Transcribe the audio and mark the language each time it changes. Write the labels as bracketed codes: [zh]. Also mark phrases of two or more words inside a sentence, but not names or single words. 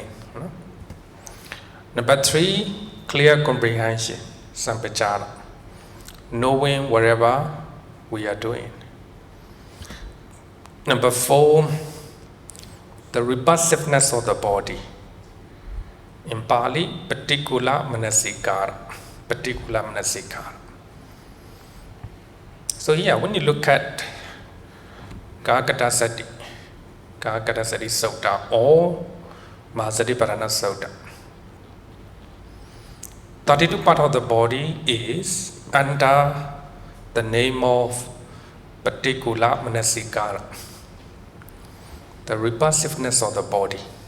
[en] Number three, clear comprehension, sampajana. Knowing whatever we are doing. Number four, the repulsiveness of the body. In Pali, [pi] patikula manasikara. Patikula manasikara. [en] So here, when you look at Kakadasati Sutta or Mahasatipatthana Sutta, 32 part of the body is under the name of [pi] Patikula Manasikara, [en] the repulsiveness of the body.